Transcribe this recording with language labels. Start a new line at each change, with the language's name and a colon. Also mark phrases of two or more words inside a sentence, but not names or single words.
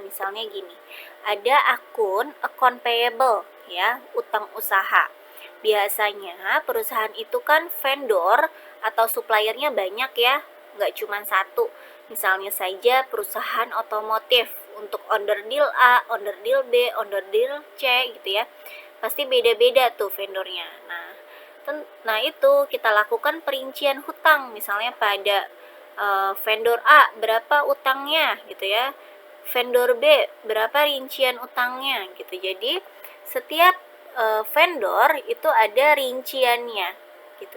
Indonesian: Misalnya gini, ada
English: account payable
Indonesian: ya, utang usaha. Biasanya perusahaan itu kan vendor atau suppliernya banyak ya, nggak cuma satu. Misalnya saja perusahaan otomotif untuk onder deal A, onder deal B, onder deal C gitu ya. Pasti beda-beda tuh vendornya. Nah itu kita lakukan perincian hutang, misalnya pada vendor A berapa utangnya gitu ya, vendor B berapa rincian utangnya gitu. Jadi setiap vendor itu ada rinciannya gitu.